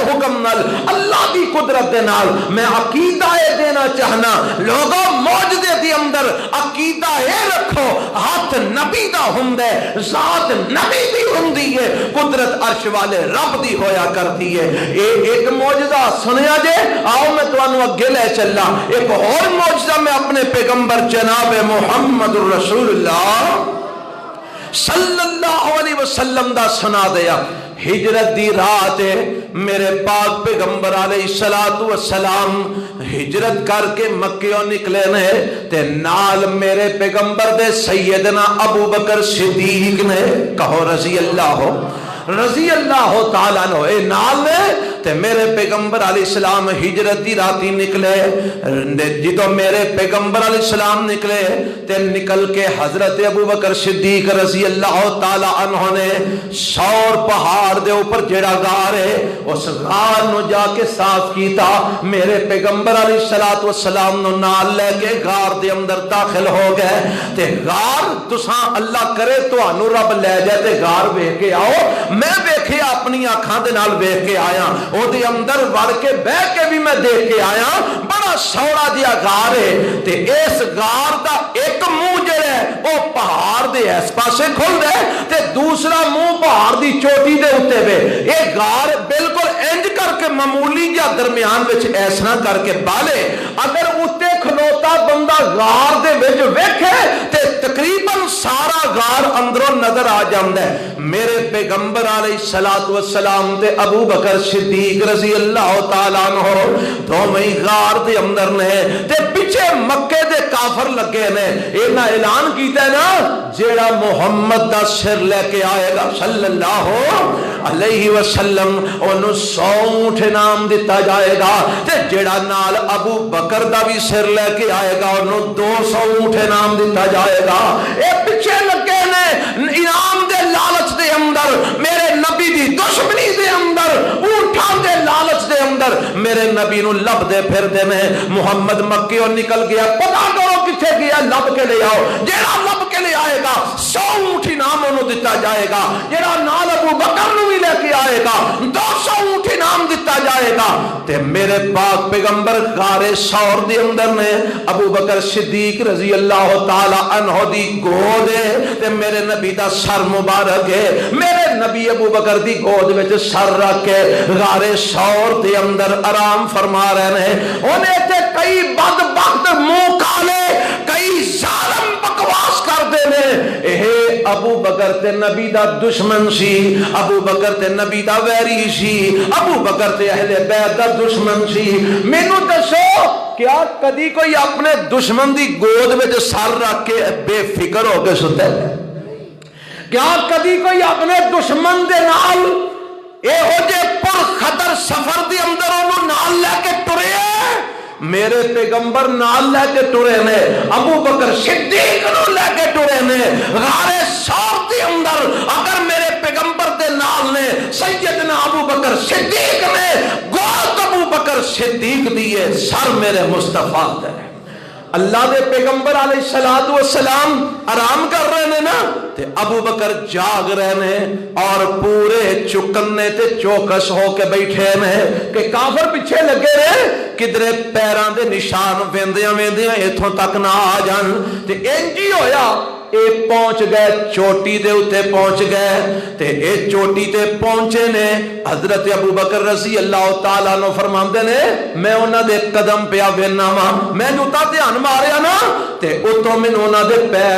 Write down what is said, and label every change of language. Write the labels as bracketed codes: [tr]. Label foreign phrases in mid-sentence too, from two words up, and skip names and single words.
[pa] حکم نال اللہ دی قدرت دے نال میں عقیدہ دینا چاہنا لوگوں معجزے دی اندر عقیدہ رکھو ہاتھ نبی دا ہندے ذات نبی دی ہندی ہے قدرت عرش والے رب دی ہویا کرتی ہے ایک معجزہ سنیا جے آؤ میں تمہیں اگے لے چلا ایک اور معجزہ میں اپنے پیغمبر جناب [ar] محمد رسول اللہ صلی اللہ علیہ وسلم [pa] دا سنا دیا ہجرت دی رات ہے میرے پاک پیغمبر [ar] علیہ الصلوۃ والسلام [pa] ہجرت کر کے مکیوں نکلے نے تے نال میرے پیغمبر دے سیدنا ابو بکر صدیق نے کہو [ar] رضی اللہ تعالیٰ عنہ [pa] اے نال نے تے میرے پیغمبر [ar] علیہ السلام [pa] ہجرت دی راتی نکلے جدو میرے پیغمبر [ar] علیہ السلام [pa] نکلے تے نکل کے حضرت ابو بکر صدیق [ar] رضی اللہ تعالیٰ عنہ [pa] نے سور پہاڑ دے اوپر جڑا غار ہے اس غار نو جا کے صاف کیتا میرے پیغمبر علیہ السلام نو نال لے کے غار دے اندر داخل ہو گئے تے غار تساں اللہ کرے تانوں رب لے جائے تے غار ویکھ کے آؤ میں ویکھیا اپنی آنکھاں دے نال ویکھ کے آیا او دے اندر وڑ کے بہ کے بھی میں دیکھ کے آیا بڑا سوڑا جہا غار ہے تے اس غار دا ایک منہ جڑا ہے او پہاڑ دے اس پاسے کھل دے تے دوسرا منہ پہاڑ دی چوٹی دے اوتے وے اے غار بالکل انج کر کے معمولی جا درمیان وچ ایسا کر کے بالے اگر اوتے کھلوتا بندہ غار دے وچ ویکھے تے تقریباً سارا غار اندروں نظر آ جاندا ہے میرے پیغمبر [ar] علیہ الصلوۃ والسلام [pa] تے ابو بکر صدیق [ar] رضی اللہ تعالیٰ عنہ [pa] دوویں غار دے اندر نے تے پیچھے مکے دے کافر لگے نے انہاں اعلان کیتا ہے نا جیڑا محمد دا سر لے کے آئے گا [ar] صلی اللہ علیہ وسلم [pa] اونوں 100 اونٹ انعام دتا جائے گا تے جیڑا نال ابو بکر دا بھی سر لے کے آئے گا اونوں 200 اونٹ انعام دتا جائے گا اے پیچھے لگے نے انعام دے لالچ دے اندر میرے نبی دی دشمنی دے اندر اونٹاں دے لالچ دے اندر میرے نبی نو لب دے پھر دے نے محمد مکیوں نکل گیا پتہ کرو کتھے گیا لب کے لے آؤ جیڑا لب کے لے آئے گا 100 اونٹ انعام انہوں دتا جائے گا جیڑا نال ابو بکر نو بھی لے کے آئے گا 200 اونٹ انعام دتا جائے گا تے میرے پاک پیغمبر غار ثور دے اندر نے ابو بکر صدیق [ar] رضی اللہ تعالی عنہ [pa] دی گود ہے تے میرے نبی دا سر مبارک ہے میرے نبی ابو بکر دی گود وچ سر رکھ کے غار ثور دے اندر [ur] آرام فرما رہے ہیں [pa] انہیں تے کئی بدبخت منہ کالے کئی ظالم بکواس کر دے نے اے ابو بکر تے نبی دا دشمن سی ابو بکر تے نبی دا ویری سی ابو بکر تے اہل بیت دا دشمن سی مینوں دسو کیا کدی کوئی اپنے دشمن دی گود وچ سر رکھ کے بے فکر ہو کے ستا ہے کیا کدی کوئی اپنے دشمن دے نال ایہو جے پر خطر سفر دے اندر انہوں نال لے کے ٹرے میرے پیغمبر نال لے کے ٹرے نے ابو بکر صدیق نو لے کے ٹرے نے غار ثور دے اندر اگر میرے پیغمبر دے دے نال نے سیدنا ابو بکر صدیق نے گوت ابو بکر صدیق دیے سر میرے مصطفیٰ دے اللہ دے پیغمبر [ar] علیہ الصلوۃ والسلام [ur] آرام کر رہے ہیں [pa] نا تے ابو بکر [ur] جاگ رہے ہیں [pa] اور پورے چکنے تے چوکس ہو کے بیٹھے ہیں کہ کافر پیچھے لگے رہے کدرے پیراں دے نشان ویندیاں ویندیاں ایتھوں تک نہ آ جان تے انج ہی ہویا اے پہنچ گئے چوٹی دے اتے پہنچ گئے تے اے چوٹی تے پہنچے نے حضرت ابو بکر رضی [ar] اللہ تعالیٰ عنہ [pa] فرماندے نے میں انہاں دے قدم پیا وینا وا میں نوتا دھیان ماریا نا تے اتوں مینوں انہاں دے پیر